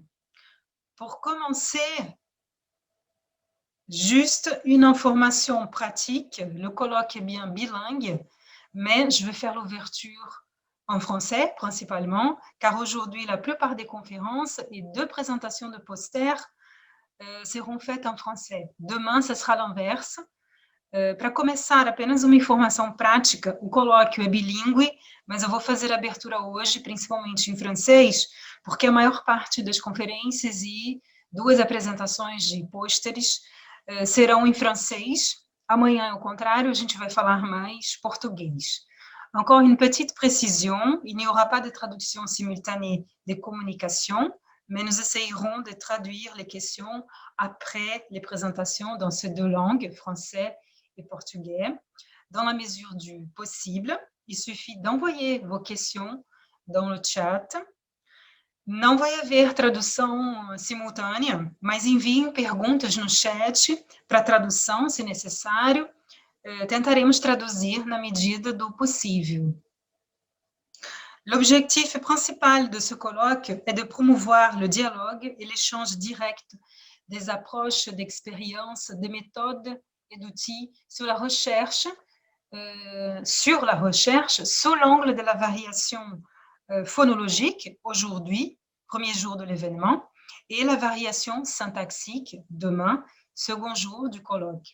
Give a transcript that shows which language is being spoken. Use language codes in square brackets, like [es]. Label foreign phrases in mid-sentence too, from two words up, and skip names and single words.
[fr] Pour commencer, juste une information pratique, le colloque est bien bilingue, mais je vais faire l'ouverture en français principalement, car aujourd'hui, la plupart des conférences et 2 présentations de posters seront faites en français. Demain, ce sera l'inverse. [pt] Para começar, apenas uma informação prática, o colóquio é bilíngue, mas eu vou fazer a abertura hoje, principalmente em francês, porque a maior parte das conferências e 2 apresentações de pôsteres serão em francês. Amanhã, ao contrário, a gente vai falar mais português. [fr] Encore une petite précision, il n'y aura pas de traduction simultanée des communications, mais nous essayerons de traduire les questions après les présentations dans ces 2 langues, français et portugais. Dans la mesure du possible, il suffit d'envoyer vos questions dans le chat. [pt] Não vai haver tradução simultânea, mas enviem perguntas no chat para tradução, se necessário. Tentaremos traduzir na medida do possível. [fr] L'objectif principal de ce colloque est de promouvoir le dialogue et l'échange direct des approches, d'expériences, des méthodes et d'outils sur la recherche sous l'angle de la variation phonologique aujourd'hui, premier jour de l'événement, et la variation syntaxique demain, second jour du colloque.